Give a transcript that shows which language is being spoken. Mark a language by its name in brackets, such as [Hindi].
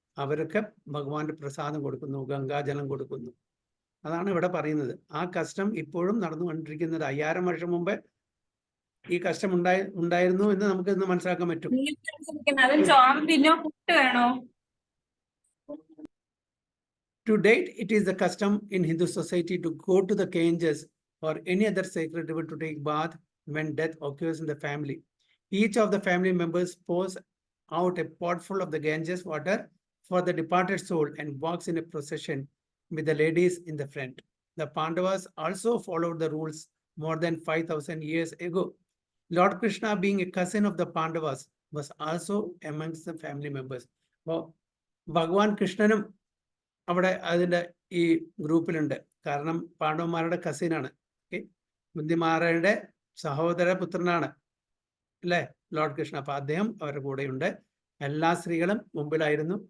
[Malayalam] അവർക്ക് ഭഗവാന്റെ പ്രസാദം കൊടുക്കുന്നു, ഗംഗാജലം കൊടുക്കുന്നു. അതാണ് ഇവിടെ പറയുന്നത്. ആ കഷ്ടം ഇപ്പോഴും നടന്നുകൊണ്ടിരിക്കുന്നത്. 5000 വർഷം മുമ്പ് ഈ കഷ്ടം ഉണ്ടായിരുന്നു എന്ന് നമുക്ക് ഇന്ന് മനസ്സിലാക്കാൻ പറ്റും. [English] To date, it is the custom in Hindu society to go to the Ganges or any other sacred river to take bath when death occurs in the family. Each of the family members pours out a pot full of the Ganges water for the departed soul and walks in a procession with the ladies in the front. The Pandavas also followed the rules more than 5,000 years ago. Lord Krishna, being a cousin of the Pandavas, was also amongst the family members. [Malayalam] ഭഗവാൻ കൃഷ്ണനും അവിടെ അതിൻ്റെ ഈ ഗ്രൂപ്പിലുണ്ട്. കാരണം പാണ്ഡവന്മാരുടെ കസിനാണ്, ബുദ്ധിമാരുടെ സഹോദര പുത്രനാണ് അല്ലേ Lord Krishna. അപ്പൊ അദ്ദേഹം അവരുടെ കൂടെയുണ്ട്. എല്ലാ സ്ത്രീകളും മുമ്പിലായിരുന്നു.